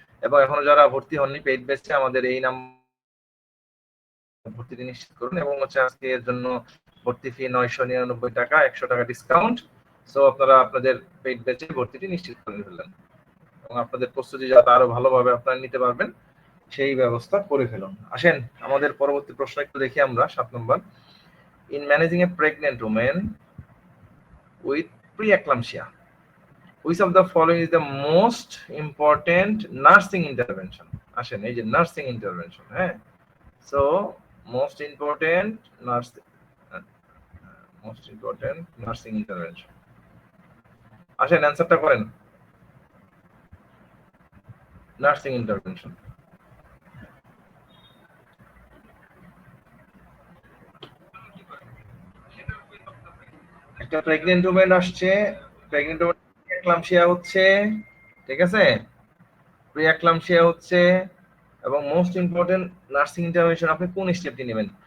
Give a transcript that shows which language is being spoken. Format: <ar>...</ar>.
<bn>এবং এখনো যারা ভর্তি হননি পেইড বেসে আমাদের এই নাম ভর্তিটি নিশ্চিত করুন এবং হচ্ছে আজকে এর জন্য ভর্তি ফি 999 টাকা, 100 টাকা ডিসকাউন্ট। সো আপনারা আপনাদের পেইড বেচে ভর্তিটি নিশ্চিত করে ফেললেন এবং আপনাদের প্রস্তুতি যাতে আরো ভালোভাবে আপনারা নিতে পারবেন সেই ব্যবস্থা করে ফেলুন। আসেন আমাদের পরবর্তী প্রশ্ন একটু দেখি আমরা, 7 নম্বর।</bn> <en>In managing a pregnant women with preeclampsia, which of the following is the most important nursing intervention?</en> <bn>আসেন এই যে নার্সিং ইন্টারভেনশন, হ্যাঁ, so most important nursing, most important nursing intervention, আসেন অ্যান্সারটা করেন। নার্সিং ইন্টারভেনশন, একটা প্রেগনেন্ট ওমেন আসছে, pregnant women pre-eclampsia হচ্ছে, ঠিক আছে, প্রি-এক্লাম্পসিয়া হচ্ছে এবং মোস্ট ইম্পর্টেন্ট নার্সিং ইন্টারভেনশন আপনি কোন স্টেপটি নেবেন?</bn>